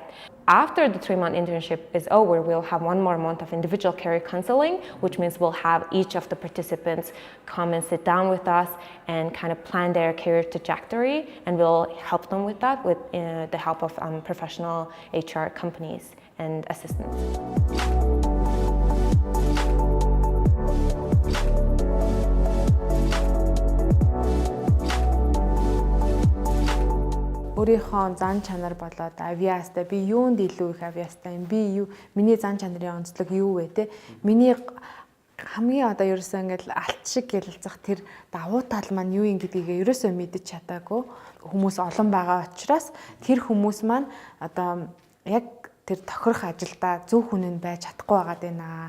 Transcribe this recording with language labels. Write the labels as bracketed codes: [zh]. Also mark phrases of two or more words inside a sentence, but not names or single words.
[en] After the 3-month internship is over, we'll have 1 more month of individual career counseling, which means we'll have each of the participants come and sit down with us and kind of plan their career trajectory, and we'll help them with that with the help of professional HR companies and assistants. [mn] Өөрийнхөө зан чанар болоод авиастай би юунд илүү их авиастай юм, би юу миний зан чанарын онцлог юу вэ те, миний хамгийн одоо ерөөсөө ингээл алт шиг гялалзах тэр давуу тал маань юу юм гэдгийг ерөөсөө мэдэж чадаагүй хүмүүс олон байгаа учраас тэр хүмүүс маань одоо яг тэр тохирох ажилдаа зөв хүн нь байж чадахгүй байгаад байна.